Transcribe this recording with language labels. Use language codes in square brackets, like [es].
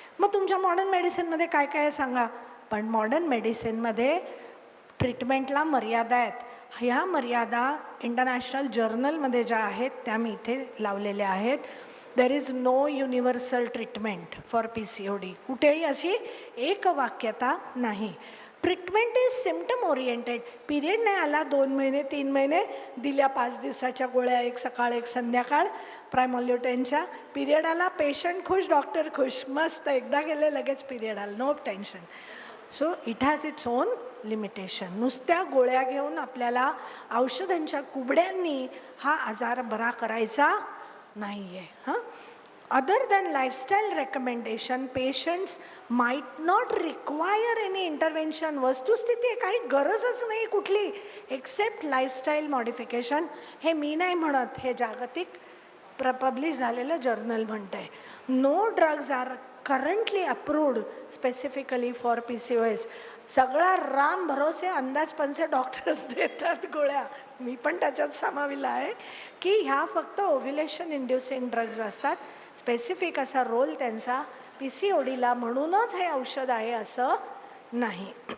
[mr] मग तुमच्या मॉडर्न मेडिसिनमध्ये काय काय सांगा. पण मॉडर्न मेडिसिनमध्ये ट्रीटमेंटला मर्यादा आहेत. ह्या मर्यादा इंटरनॅशनल जर्नलमध्ये ज्या आहेत त्या मी इथे लावलेल्या आहेत. [en] There is no universal treatment for PCOD. [mr] कुठेही अशी एक वाक्यता नाही. [en] Treatment is symptom oriented. [mr] Period नाही आला 2 महिने 3 महिने दिल्या 5 दिवसाच्या गोळ्या, एक सकाळ एक संध्याकाळ प्रायमोल्युटेनच्या. पिरियड आला, पेशंट खुश, डॉक्टर खुश, मस्त, एकदा गेले लगेच पिरियड आला, no tension. [en] So it has its own limitation. [mr] नुसत्या गोळ्या घेऊन आपल्याला औषधांच्या कुबड्यांनी हा आजार बरा करायचा नाही आहे. [en] हां, other than lifestyle recommendation, patients might not require any intervention. [mr] वस्तुस्थिती आहे, काही गरजच नाही कुठली एक्सेप्ट लाईफस्टाईल मॉडिफिकेशन. हे मी नाही म्हणत, हे जागतिक पब्लिश झालेलं जर्नल म्हणतं आहे. [en] No drugs are currently approved specifically for PCOS. [mr] सगळा राम भरोसे अंदाजपंचे डॉक्टर्स देतात गोळ्या, मी पण त्याच्यात सामाविला आहे की ह्या फक्त ओव्ह्युलेशन इंड्युसिंग ड्रग्ज असतात. स्पेसिफिक असा रोल त्यांचा PCODला म्हणूनच हे औषध आहे असं नाही.